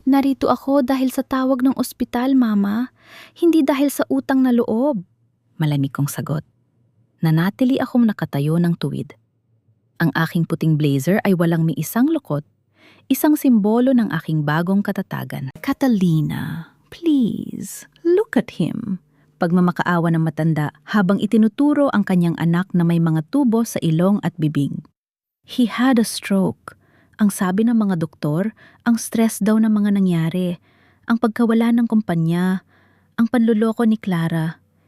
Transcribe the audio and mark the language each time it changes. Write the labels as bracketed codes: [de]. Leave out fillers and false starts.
[tl] Narito ako dahil sa tawag ng ospital, Mama. Hindi dahil sa utang na loob. Malamig kong sagot. Nanatili akong nakatayo ng tuwid. Ang aking puting blazer ay walang may isang lukot, isang simbolo ng aking bagong katatagan. [en] Catalina, please, look at him. [tl] Pagmamakaawa ng matanda habang itinuturo ang kanyang anak na may mga tubo sa ilong at bibig. [en] He had a stroke. [tl] Ang sabi ng mga doktor, ang stress daw ng mga nangyari, ang pagkawala ng kumpanya, ang panluloko ni Clara.